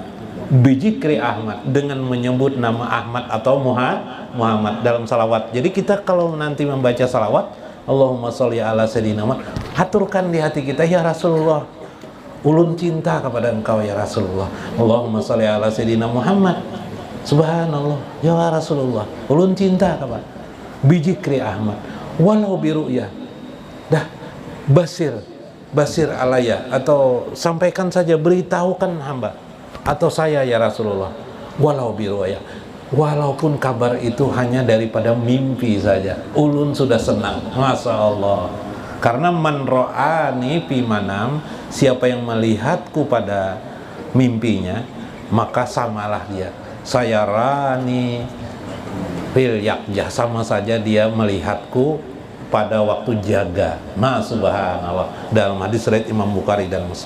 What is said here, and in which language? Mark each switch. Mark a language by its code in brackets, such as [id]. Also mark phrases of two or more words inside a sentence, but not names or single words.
[ar] بذكر أحمد, [id] dengan menyebut nama Ahmad atau Muhammad dalam salawat. Jadi kita kalau nanti membaca salawat, [ar] اللهم صل على سيدنا محمد, [id] aturkan di hati kita, [ar] يا رسول الله, [id] ulun cinta kepada engkau [ar] يا رسول الله. اللهم صل على سيدنا محمد. Subhanallah, يا رسول الله, [id] ulun cinta kepada [ar] بذكر أحمد ولو برؤية. [id] Dah, [ar] بشر علي, [id] atau sampaikan saja, beritahukan hamba atau saya [ar] يا رسول الله, ولو برؤية, [id] walaupun kabar itu hanya daripada mimpi saja, ulun sudah senang. [ar] ما شاء الله. [id] Karena [ar] من رآني في المنام, [id] siapa yang melihatku pada mimpinya, maka samalah dia [ar] سيراني في اليقظة, [id] sama saja dia melihatku pada waktu jaga. Nah, subhanallah, dalam hadis riwayat Imam Bukhari dan Muslim.